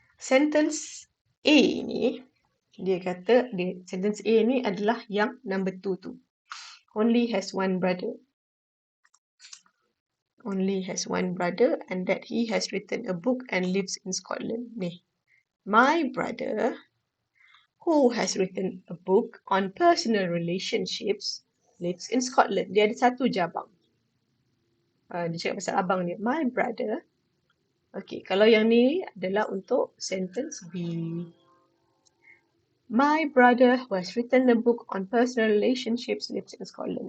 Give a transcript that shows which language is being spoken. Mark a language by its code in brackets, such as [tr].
[ms] Sentence A ni, dia kata, sentence A ni adalah yang number 2 tu. [en] Only has one brother. Only has one brother and that he has written a book and lives in Scotland. Ni. My brother, who has written a book on personal relationships, lives in Scotland. [ms] Dia ada satu je abang. Dia cakap pasal abang dia. [en] My brother. [ms] Okay, kalau yang ni adalah untuk sentence B. [en] My brother who has written a book on personal relationships lives in Scotland.